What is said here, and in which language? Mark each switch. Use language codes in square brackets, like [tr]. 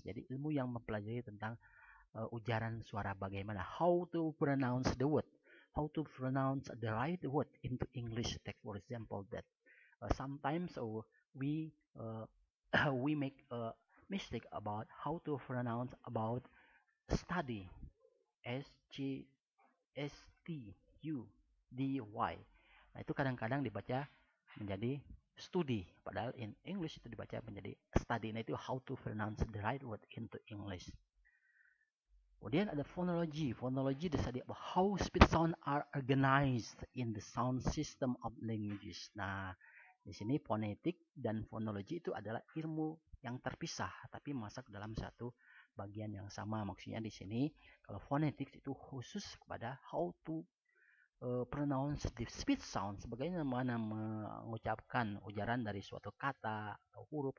[id] Jadi ilmu yang mempelajari tentang ujaran suara, bagaimana [en] how to pronounce the word, how to pronounce the right word into English. Take for example that sometimes we we make a mistake about how to pronounce about study, STUDY. [id] Nah, itu kadang-kadang dibaca menjadi studi, padahal [en] in English [id] itu dibaca menjadi study. Nah, itu [en] how to pronounce the right word into English. [id] Kemudian ada [en] phonology. Phonology the study of how speech sound are organized in the sound system of languages. [id] Nah, di sini phonetic dan phonology itu adalah ilmu yang terpisah tapi masuk dalam satu bagian yang sama. Maksudnya di sini kalau phonetics itu khusus kepada [en] how to pronounce the speech sounds, [id] bagaimana mengucapkan ujaran dari suatu kata atau huruf.